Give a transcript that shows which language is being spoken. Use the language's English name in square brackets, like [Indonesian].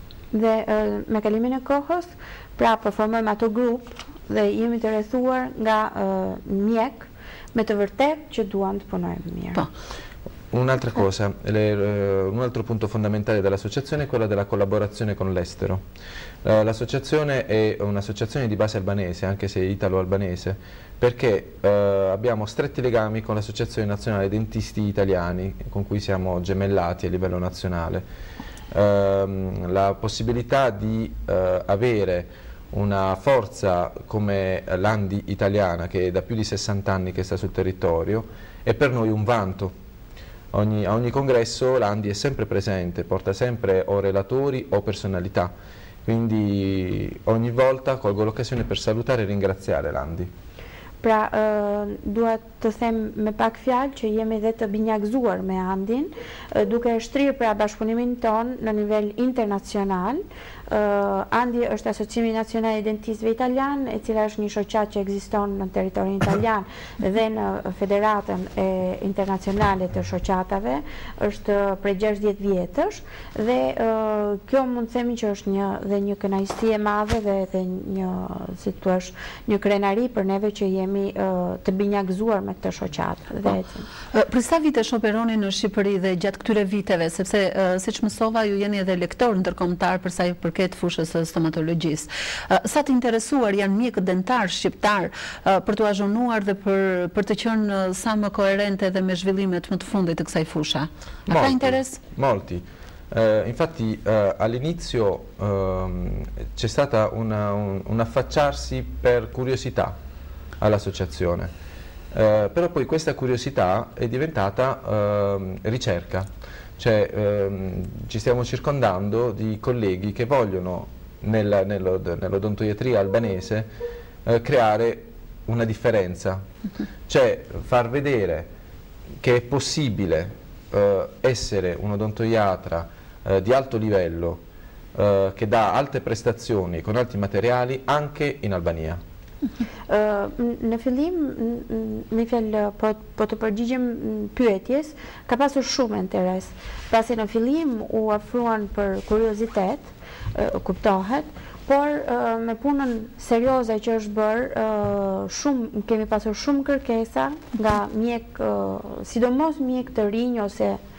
[Albanian] Dhe me kalimin e kohës, pra përformojmë ato grup dhe jemi të rrethuar nga mjek me të vërtet që duan të punojnë mirë. [Italian] Un'altra cosa, un altro punto fondamentale dell'associazione è quello della collaborazione con l'estero. L'associazione è un'associazione di base albanese, anche se italo-albanese, perché abbiamo stretti legami con l'Associazione Nazionale Dentisti Italiani, con cui siamo gemellati a livello nazionale. La possibilità di avere una forza come l'Andi italiana, che è da più di 60 anni che sta sul territorio, è per noi un vanto. A ogni congresso l'Andi è sempre presente, porta sempre o relatori o personalità, quindi ogni volta colgo l'occasione per salutare e ringraziare l'Andi. [Albanian] Pra, duhet të them me pak fjalë që jemi dhe të binjakzuar me Andin, duke shtrirë pra bashkëpunimin ton në nivel internacional. Andi është Asociimi Nacional i Dentistëve Italian, e cila është një shoqat që ekziston në territorin italian dhe në Federatën Internacionale të Shoqatave, është prej 60 vjetësh, dhe kjo mund të themi që është një kënaqësi e madhe dhe një, si thua, një krenari për neve që jemi të binjakzuar me këtë shoqat. Për sa vite operoni në Shqipëri dhe gjatë këtyre viteve, sepse siç mësova ju jeni edhe lektor ndërkombëtar për sa i përket fushës së stomatologjisë. Sa të interesuar janë mjekët dentar shqiptar për të azhurnuar dhe për të qenë sa më koherente dhe me zhvillimet më të fundit të kësaj fusha? A ka interes? [Italian] Molti. Infatti all'inizio c'è stata un affacciarsi per curiosità all'associazione, però poi questa curiosità è diventata ricerca, cioè ci stiamo circondando di colleghi che vogliono nell'odontoiatria albanese creare una differenza, cioè far vedere che è possibile essere un odontoiatra di alto livello che dà alte prestazioni con alti materiali anche in Albania. [Albanian] Në fillim, me fjalë, po të përgjigjem pyetjes, ka pasur shumë interes. Pasi në fillim u afruan për kuriozitet, kuptohet, por me punën serioze që është bërë, kemi pasur shumë kërkesa nga mjek, sidomos mjek të rinj ose